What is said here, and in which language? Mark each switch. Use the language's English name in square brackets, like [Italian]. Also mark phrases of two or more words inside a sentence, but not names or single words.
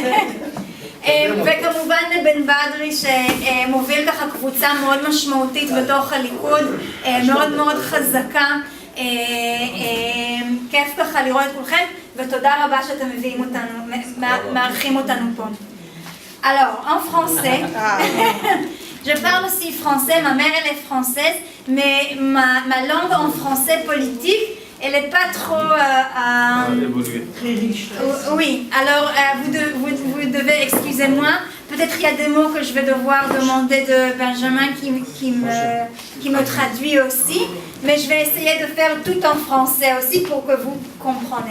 [Hebrew] וכמובן לבן בדרי שמוביל ככה קבוצה מאוד משמעותית בתוך הליכוד, מאוד מאוד חזקה. כיף ככה לראות את כולכם, ותודה רבה שאתם מביאים אותנו, מארחים אותנו פה. [French] Alors, en français, je parle aussi français, ma mère elle est française, mais ma langue en français politique, elle n'est pas trop très riche. Oui, alors vous devez, excusez-moi, peut-être il y a des mots que je vais devoir demander de Benjamin qui me traduit aussi, mais je vais essayer de faire tout en français aussi pour que vous compreniez.